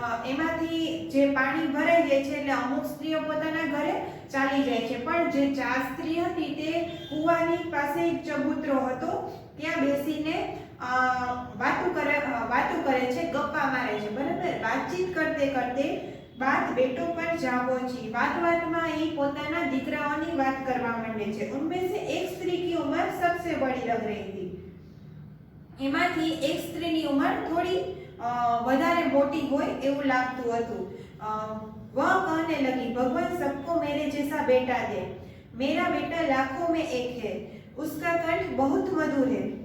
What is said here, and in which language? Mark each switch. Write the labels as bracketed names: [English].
[Gujarati] એમાંથી જે પાણી ભરાઈ જાય છે એટલે અમુક સ્ત્રીઓ પોતાના ઘરે ચાલી જાય છે, પણ જે 4 સ્ત્રી હતી તે કુવાની પાસે એક ચબૂતરો હતો, ત્યાં બેસીને વાતો કરે છે, ગપ્પા મારે છે. બરાબર, વાતચીત કરતે કરતે [Hindi] बात बेटों पर जा पहुंची. [Gujarati] वातवातમાં એ પોતાના દીકરાઓની વાત કરવા માંડે છે. [Hindi] उनमें से एक स्त्री की उम्र सबसे बड़ी लग रही थी. [Gujarati] એમાંથી એક સ્ત્રીની ઉંમર થોડી વધારે મોટી હોય એવું લાગતું હતું. [Hindi] वह कहने लगी, भगवान सबको मेरे जैसा बेटा दे. मेरा बेटा लाखों में एक है, उसका कंठ बहुत मधुर है.